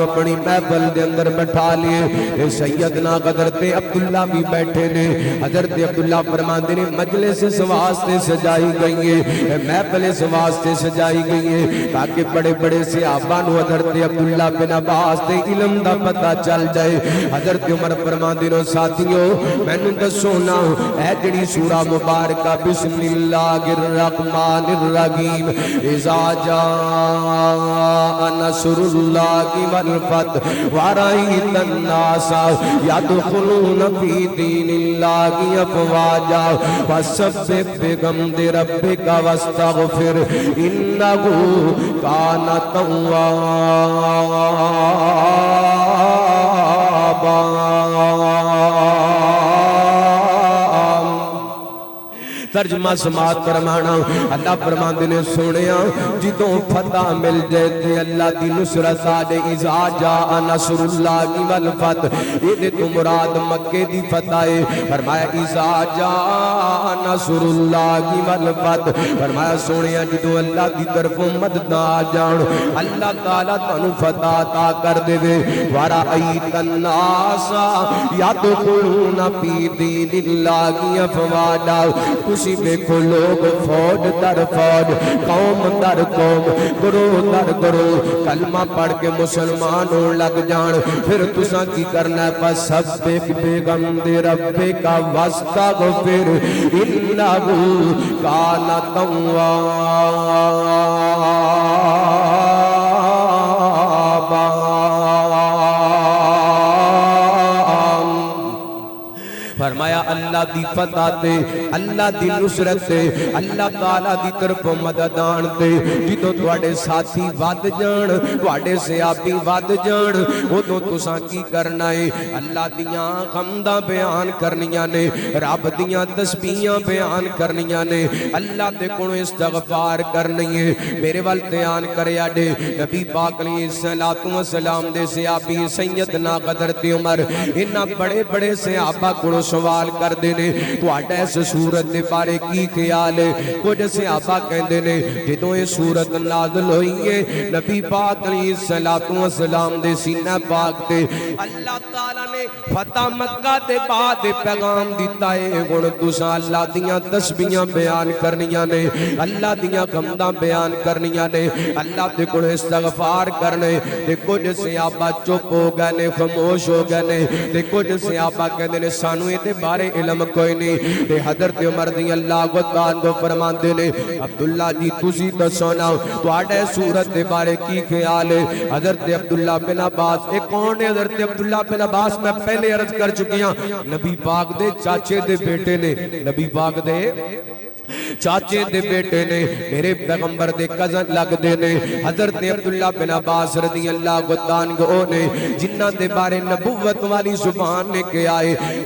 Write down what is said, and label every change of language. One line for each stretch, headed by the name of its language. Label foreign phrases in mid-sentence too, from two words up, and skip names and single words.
Punjabi: اپنی محفل دے اندر بٹھا لیے سیدنا حضرت عبداللہ بھی بیٹھے نے حضرت عبداللہ فرماندے نے مجلس اس واسطے سجائی گئی ہے محفل اس واسطے سجائی گئی ہے تاکہ بڑے بڑے صحابہ نو حضرت عبداللہ بن عباس دے علم دا پتہ چل جائے حضرت عمر فرماندے نے ساتھیوں میں نے دسو نا اے جڑی سورہ مبارکہ
Arabic: بسم اللہ الرحمن الرحیم اذا جاء نصر اللہ والفتح ورأيت الناس يدخلون في دين الله أفواجا فسبح بحمد ربك واستغفر إنه كان
Punjabi: ترجمہ سماعت فرمانا اللہ فرماندے نے سنیا جدوں فتح مل جائے تے اللہ دی نصرت آدے
Arabic: اذا جاء نصر اللہ والفتح
Punjabi: یہ تو مراد مکے دی فتح ہے فرمایا
Arabic: اذا جاء نصر اللہ والفتح
Punjabi: فرمایا سنیا جدوں اللہ دی طرف مدد آ جان اللہ تعالیٰ تانوں فتح عطا کر دے
Arabic: ورأیت الناس یدخلون فی دین اللہ افواجا
Punjabi: تسی دیکھو لوگ فوج در فوج قوم در قوم گروہ در گروہ کلمہ پڑھ کے مسلمانوں لگ جان پھر تسا کی کرنا ہے
Arabic: فسبح بحمد ربک واستغفر انہ کان توابا
Punjabi: فرمایا اللہ دی فتح تے اللہ دی نصرت تے اللہ تعالیٰ دی طرف مدد آن تے جدوں تواڈے ساتھی ود جان تواڈے صحابی ود جان اودوں تساں کی کرنا ہے اللہ دیاں حمداں بیان کرنیاں نے رب دیاں تسبیحاں بیان کرنیاں نے اللہ دے کولوں استغفار کرنی ہے میرے ول دھیان کریا جے نبی پاک
Arabic: علیہ الصلوۃ والسلام
Punjabi: دے صحابی سیدنا حضرت عمر انہاں بڑے بڑے صحابہ کولوں سوال کردے نے تہاڈا اس سورت دے بارے کی خیال ہے؟ کچھ صحابہ کہندے نے جدوں یہ سورت نازل ہوئی ہے نبی پاک
Arabic: علیہ الصلوۃ والسلام
Punjabi: دے سینہ پاک تے اللہ تعالی نے فتح مکہ دے بعد پیغام دیتا ہے ہن تساں اللہ دیاں تسبیحاں بیان کرنیاں نے اللہ دیاں حمداں بیان کرنیاں نے اللہ دے کول استغفار کرنے تے کچھ صحابہ چپ ہو گئے نے خاموش ہو گئے نے تے کچھ صحابہ کہندے نے سانو اے بارے علم کوئی نہیں تے حضرت عمر
Arabic: رضی اللہ عنہ
Punjabi: فرماندے نے عبداللہ جی تسی دسو نا تہاڈے سورت دے بارے کی خیال ہے؟ حضرت عبداللہ بن عباس اے کون ہے؟ حضرت عبداللہ بن عباس میں پہلے عرض کر چکی ہاں نبی پاک دے چاچے دے بیٹے نے نبی پاک دے چاچے دے بیٹے نے میرے پیغمبر دے کزن لگ دے نے حضرت عبداللہ بن عباس
Arabic: رضی اللہ عنہ
Punjabi: نے جنہ دے بارے نبوت والی زبان نے کیا ہے